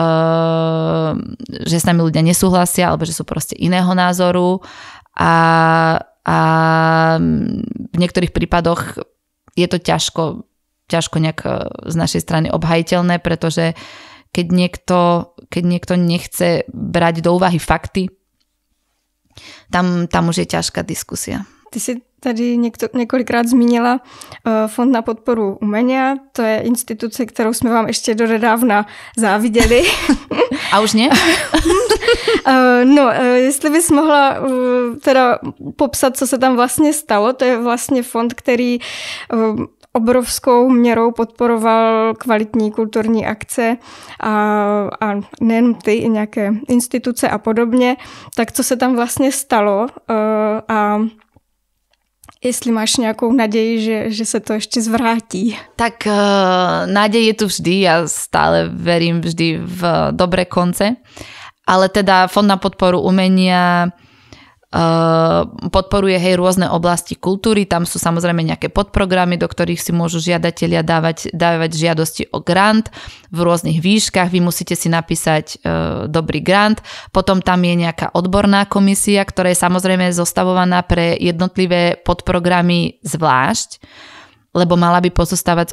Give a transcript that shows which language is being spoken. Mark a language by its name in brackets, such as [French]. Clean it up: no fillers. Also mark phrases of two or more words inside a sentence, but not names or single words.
[Slovak] že s nami ľudia nesúhlasia, alebo že sú proste iného názoru a v niektorých prípadoch je to ťažko nejak z našej strany obhajiteľné, pretože keď niekto nechce brať do úvahy fakty, tam už je ťažká diskusia. [Czech] Ty si tady několikrát zmínila Fond na podporu umenia. To je instituce, kterou jsme vám ještě donedávna záviděli. A už ne? No, jestli bys mohla teda popsat, co se tam vlastně stalo. To je vlastně fond, který obrovskou měrou podporoval kvalitní kulturní akce a nejen ty, i nějaké instituce a podobně. Tak co se tam vlastně stalo a jestli máš nějakou naději, že se to ještě zvrátí? [Slovak] Tak nádej je tu vždy, ja stále verím vždy v dobré konce, ale teda Fond na podporu umenia podporuje rôzne oblasti kultúry, tam sú samozrejme nejaké podprogramy, do ktorých si môžu žiadatelia dávať žiadosti o grant v rôznych výškach, vy musíte si napísať dobrý grant, potom tam je nejaká odborná komisia, ktorá je samozrejme zostavovaná pre jednotlivé podprogramy zvlášť, lebo mala by pozostávať z